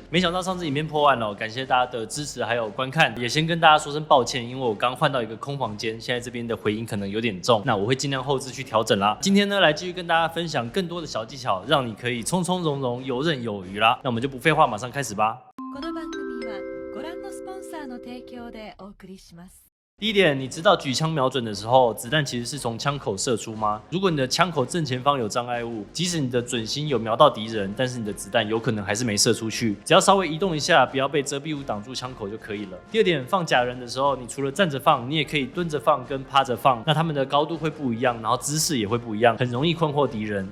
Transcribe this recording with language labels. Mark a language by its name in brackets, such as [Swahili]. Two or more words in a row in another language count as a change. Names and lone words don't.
[Chinese] 没想到上次影片破万了，感谢大家的支持还有观看，也先跟大家说声抱歉，因为我刚换到一个空房间，现在这边的回音可能有点重，那我会尽量后置去调整啦。今天呢，来继续跟大家分享更多的小技巧，让你可以从从容容、游刃有余啦。那我们就不废话，马上开始吧。 [Japanese] この番組はご覧のスポンサーの提供でお送りします。 [Chinese] 第一点，你知道举枪瞄准的时候，子弹其实是从枪口射出吗？如果你的枪口正前方有障碍物，即使你的准心有瞄到敌人，但是你的子弹有可能还是没射出去。只要稍微移动一下，不要被遮蔽物挡住枪口就可以了。第二点，放假人的时候，你除了站着放，你也可以蹲着放跟趴着放，那他们的高度会不一样，然后姿势也会不一样，很容易困惑敌人。